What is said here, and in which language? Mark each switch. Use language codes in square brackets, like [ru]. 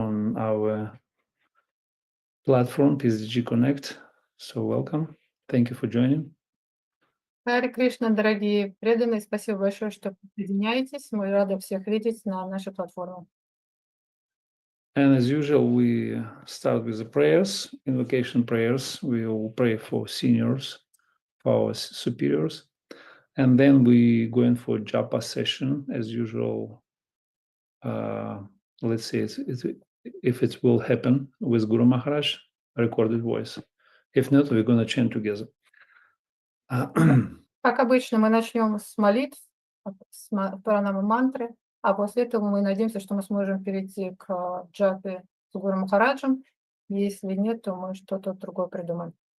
[en] our platform, PSDG Connect. So welcome. Thank you for joining. [ru] Харе Кришна, дорогие преданные, спасибо большое, что присоединяетесь. Мы рады всех видеть на нашей платформе. [en] And as usual, we start with the prayers, invocation prayers. We will pray for seniors, for our superiors. And then we go in for japa session, as usual. Let's see if it will happen with Guru Maharaj, recorded voice. If not, we're going to chant together. [ru] Как обычно, мы начнем с молитв, с пранамы мантры, а после этого мы надеемся, что мы сможем перейти к джапе с Гуру Махараджем. Если нет, то мы что-то другое придумаем.